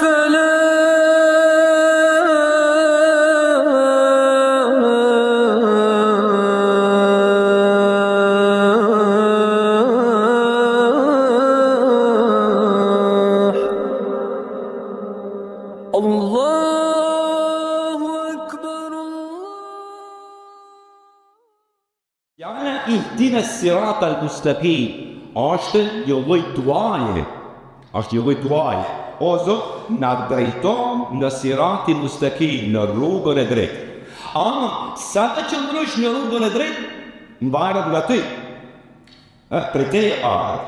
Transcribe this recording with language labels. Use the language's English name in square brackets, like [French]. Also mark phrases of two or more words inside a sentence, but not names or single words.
[Arabic] الفلاح الله أكبر [Albanian] Fjala [Arabic] اهدنا الصراط المستقيم [Albanian] është një lloj duaje. Është një lloj duaje. O Zot, na drejto në [Arabic] صراط مستقيم, [Albanian] në rrugën e drejtë. Ama sa të qëndrosh në rrugën e drejtë, mbahet nga ty. Për te ardh.